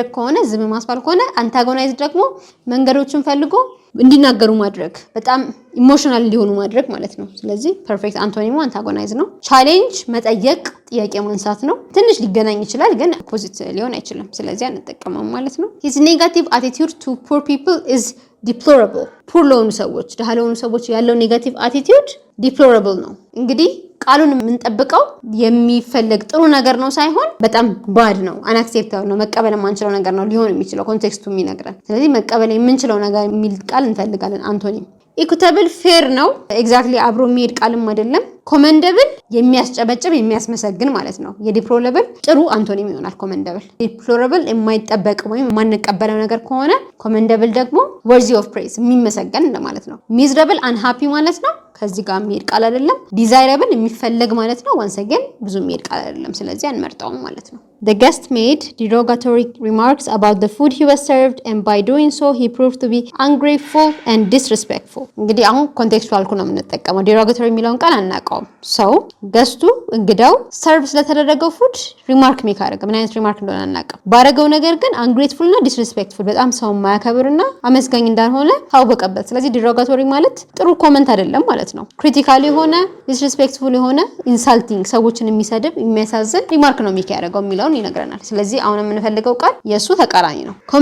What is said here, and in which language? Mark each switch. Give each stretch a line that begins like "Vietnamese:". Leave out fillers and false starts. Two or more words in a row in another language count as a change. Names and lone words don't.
Amharic: ከሆነ ዝም ማስባል ከሆነ፣ አንታጎናይዝ ደግሞ መንገዶችን ፈልጎ እንዲናገሩ ማድረግ፣ በጣም ኢሞሽናል እንዲሆኑ ማድረግ ማለት ነው። ስለዚህ
English: perfect antonym antagonize
Amharic: ነው። ቻሌንጅ መጠየቅ፣ ጥያቄ ማንሳት ነው። ትንሽ ሊገናኝ ይችላል ግን ኦፖዚት ሊሆን አይችልም። ስለዚህ አንጠቀመውም ማለት ነው።
English: his negative attitude to poor people is deplorable።
Amharic: ፑር ለሆኑ ሰዎች፣ ደሃ ለሆኑ ሰዎች ያለው
English: negative attitude deplorable
Amharic: ነው። እንግዲህ ቃሉን የምንጠብቀው የሚፈልግ ጥሩ ነገር ነው ሳይሆን በጣም ባድ ነው፣ አንአክሴፕታብል ነው፣ መቀበል የማንችለው ነገር ነው ሊሆን የሚችለው ኮንቴክስቱ የሚነግረን። ስለዚህ መቀበል የምንችለው ነገር የሚል ቃል እንፈልጋለን።
English: antonym equitable fair
Amharic: ነው። ኤግዛክትሊ አብሮ የሚሄድ ቃልም አይደለም። ኮመንደብል የሚያስጨበጭብ የሚያስመሰግን ማለት ነው። የዲፕሎረብል ጥሩ አንቶኒም ይሆናል ኮመንደብል። ዲፕሎረብል የማይጠበቅ ወይም የማንቀበለው ነገር ከሆነ ኮመንደብል ደግሞ
English: worthy of praise
Amharic: የሚመሰገን እንደማለት ነው።
English: miserable unhappy
Amharic: ማለት ነው። ከዚህ ጋር የሚሄድ ቃል አይደለም። ዲዛይረብል የሚፈለግ ማለት ነው። ዋንስ አገን ብዙ የሚሄድ ቃል አይደለም። ስለዚህ አንመርጠውም ማለት ነው።
English: The guest made derogatory remarks about the food he was served and by doing so he proved to be ungrateful and disrespectful።
Amharic: እንግዲህ አሁን ኮንቴክስቹዋል ነው የምንጠቀመው። derogatory የሚለውን ቃል አናውቀውም። ሰው ገስቱ እንግዳው ሰርቭ ስለተደረገው
English: food remark make
Amharic: አደረገ። ምን አይነት ሪማርክ እንደሆነ አናውቅም። ባረገው ነገር ግን ungrateful እና disrespectful በጣም ሰው ማያከብርና አመስጋኝ እንዳልሆነ ታወቀበት። ስለዚህ derogatory ማለት ጥሩ ኮመንት አይደለም ማለት ነው። ክሪቲካል የሆነ disrespectful የሆነ ኢንሳልቲንግ ሰዎችን የሚሰድብ የሚያሳዝን ሪማርክ ነው ሜክ ያደረገው የሚለው ይነግረናል። ስለዚህ አሁን የምንፈልገው ቃል የሱ ተቃራኒ ነው።